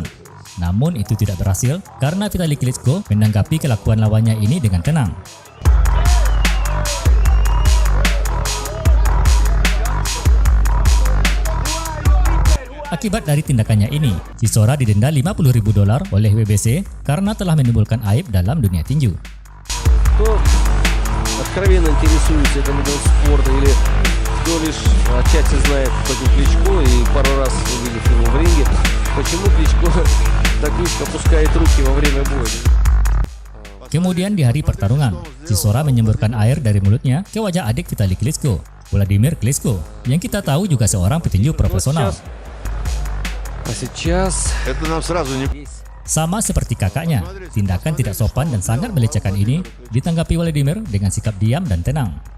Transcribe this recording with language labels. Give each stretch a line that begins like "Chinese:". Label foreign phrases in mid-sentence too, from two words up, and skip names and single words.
Indonesian: Namun itu tidak berhasil karena Vitali Klitschko menanggapi kelakuan lawannya ini dengan tenang. Akibat dari tindakannya ini, Chisora didenda $50.000 oleh WBC karena telah menimbulkan aib dalam dunia tinju.
Russian: Откровенно интересуется этим видом спорта или кто лишь отчасти знает, кто такой Кличко и пару раз увидев его в ринге, почему Кличко так низко опускает руки во время боя?
Indonesian: Kemudian di hari pertarungan, Chisora menyemburkan air dari mulutnya ke wajah adik Vitali Klitschko, Vladimir Klitschko, yang kita tahu juga seorang petinju profesional. Sama seperti kakaknya, tindakan tidak sopan dan sangat melecehkan ini ditanggapi Vladimir dengan sikap diam dan tenang.